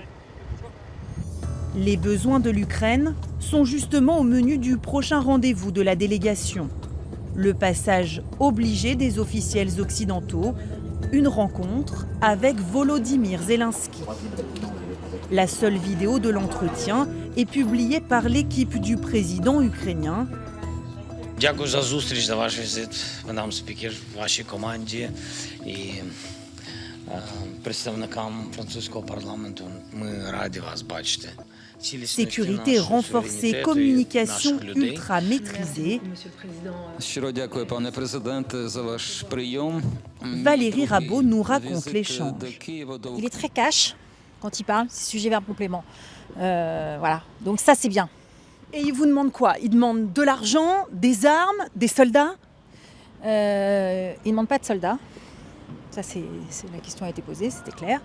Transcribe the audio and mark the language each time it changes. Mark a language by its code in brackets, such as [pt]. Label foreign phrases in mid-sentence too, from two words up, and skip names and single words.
[fr] Les besoins de l'Ukraine sont justement au menu du prochain rendez-vous de la délégation. Le passage obligé des officiels occidentaux, une rencontre avec Volodymyr Zelensky. La seule vidéo de l'entretien est publiée par l'équipe du président ukrainien. [uk] Дякую за зустріч, за ваш візит, мадам спікер, вашій команді і представникам французького парламенту. Ми раді вас бачити. [fr] Sécurité renforcée, communication ultra maîtrisée. [uk] Щиро дякую, пане президенте, за ваш прийом. [fr] Valérie Rabault nous raconte l'échange. Il est très cash quand il parle, c'est sujet verbe complément. Voilà, donc ça c'est bien. Et il vous demande quoi? Il demande de l'argent, des armes, des soldats? Il ne demande pas de soldats. Ça, la question a été posée, c'était clair.